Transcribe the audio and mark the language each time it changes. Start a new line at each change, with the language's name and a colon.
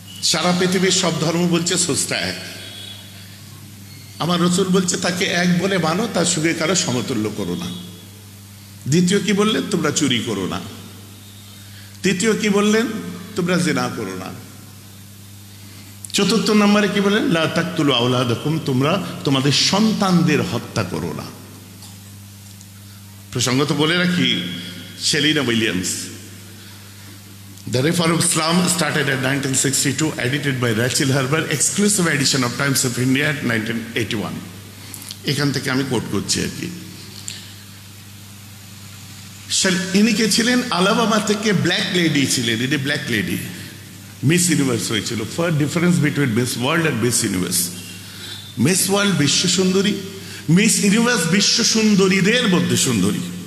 Bangla: সারা পৃথিবীর সব ধর্ম বলছে স্রষ্টা এক, আমার রাসূল বলছে তাকে এক বলে মানো, তার সঙ্গে কারো সমতুল্য করো না। দ্বিতীয় কি বললেন? তোমরা চুরি করো না। তৃতীয় কি বললেন? তোমরা জিনা করো না। চতুর্থ নম্বরে কি বললেন?
Arabic: লা তাকতুলু আওলাদাকুম,
Bangla: তোমরা তোমাদের সন্তানদের হত্যা করো না। প্রসঙ্গত বলে রাখি,
English: Selina Williams, The Reform of Islam started in 1962, edited by Rachel Herber, exclusive edition of Times of India at 1981.
Bangla: এখান থেকে আমি কোট করছি আর কি। ইনি কে ছিলেন? আলাবামা থেকে ব্ল্যাক লেডি ছিলেন, ইনি ব্ল্যাক লেডি, মিস ইউনিভার্স হয়েছিল।
English: For difference between Miss World and Miss Universe.
Bangla: Miss world বিশ্ব সুন্দরী, মিস ইউনিভার্স বিশ্ব সুন্দরীদের মধ্যে সুন্দরী।